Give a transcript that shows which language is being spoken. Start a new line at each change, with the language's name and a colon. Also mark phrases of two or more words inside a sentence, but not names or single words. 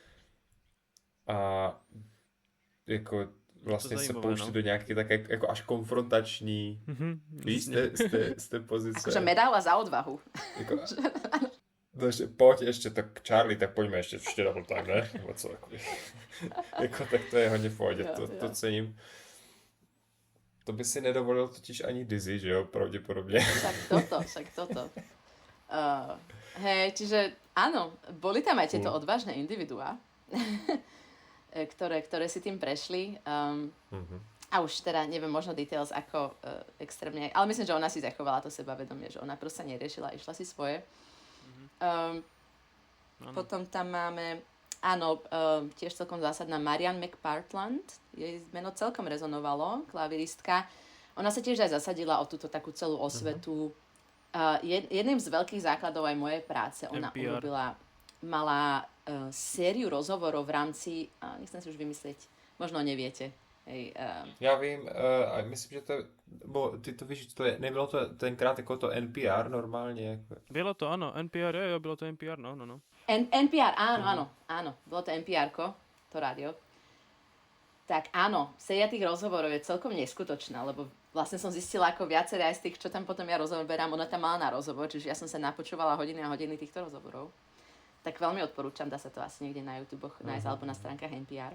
Czech: A jako vlastně se pouštět do nějaké tak jako až konfrontační víš, z té pozice.
Slovak: Akože medaila za odvahu.
Czech: Jako, no ještě, pojď ještě, tak Charlie, tak pojďme ještě
English: double time,
Czech: ne? Nebo co, jako, tak to je hodně v pohodě, to cením. To by si nedovolil totiž ani Dizzy, že jo, pravděpodobně.
Slovak: Však toto. Hej, čiže áno, boli tam aj tieto odvážne individuá, ktoré si tým prešli. A už teda neviem, možno details ako extrémne, ale myslím, že ona si zachovala to sebavedomie, že ona proste neriešila, išla si svoje. Potom tam máme, tiež celkom zásadná Marianne McPartland, jej meno celkom rezonovalo, klaviristka. Ona sa tiež aj zasadila o túto takú celú osvetu. Jedným z veľkých základov aj mojej práce, ona mala sériu rozhovorov v rámci, nechcem si už vymyslieť, možno neviete. Hej,
Czech: Já vím, a myslím, že to je, bo ty to víš, to je, nebylo to tenkrát jako to NPR normálně? Jako... Bylo to, ano, NPR, jo, bylo to NPR, no.
Slovak: NPR, áno, bolo to NPR-ko, to rádio. Tak áno, séria tých rozhovorov je celkom neskutočná, lebo vlastne som zistila, ako viaceré aj z tých, čo tam potom ja rozoberám, ona tam mala na rozhovor, čiže ja som sa napočúvala hodiny a hodiny týchto rozhovorov. Tak veľmi odporúčam, dá sa to asi niekde na YouTube nájsť alebo na stránkach NPR.